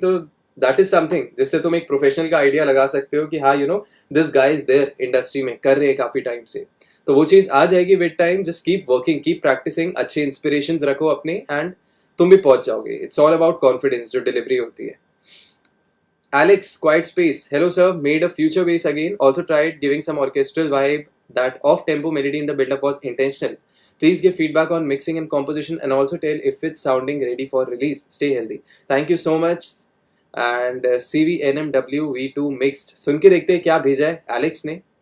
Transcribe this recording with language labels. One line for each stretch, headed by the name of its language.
Hindi: तो
English: that is something
Hindi: जिससे तुम एक प्रोफेशनल का आइडिया लगा सकते हो कि हाँ
English: this guy is there,
Hindi: industry में कर रहे हैं काफी टाइम से. तो वो चीज आ जाएगी with time.
English: just keep working, keep practising,
Hindi: अच्छे इंस्पिरेशन रखो अपने एंड तुम भी पहुंच जाओगे.
English: it's all about confidence
Hindi: जो डिलीवरी होती है.
English: Alex, quiet space. Hello, sir. Made a future bass again. Also tried giving some orchestral vibe. That off-tempo melody in the build-up was intentional. Please give feedback on mixing and composition, and also tell if it's sounding ready for release. Stay healthy. Thank you so much. And CVNMW V2 mixed.
Hindi: सुन के देखते हैं क्या भेजा है Alex ने.